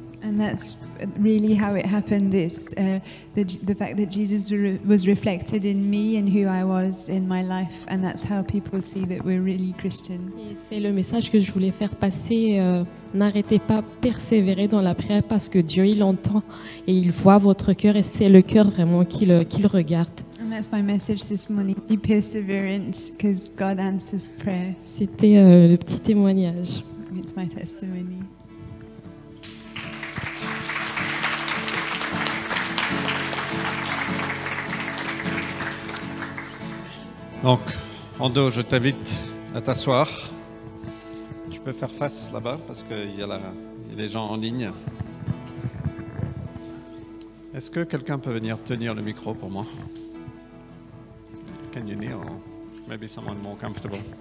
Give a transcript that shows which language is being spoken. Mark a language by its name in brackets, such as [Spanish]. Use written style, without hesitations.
[English] And that's really how it happened, is the fact that Jesus was reflected in me and who I was in my life, and that's how people see that we're really Christian. [French] Et c'est le message que je voulais faire passer. N'arrêtez pas, persévérer dans la prière parce que Dieu, il entend et il voit votre cœur et c'est le cœur vraiment qu'il regarde. [English] And that's my message this morning. Be perseverant, because God answers prayer. [French] C'était le petit témoignage. [English] It's my testimony. [French] Donc, Ando, je t'invite à t'asseoir. Tu peux faire face là-bas parce qu'il y a les gens en ligne. Est-ce que quelqu'un peut venir tenir le micro pour moi? [English] Can you kneel? Or maybe someone more comfortable.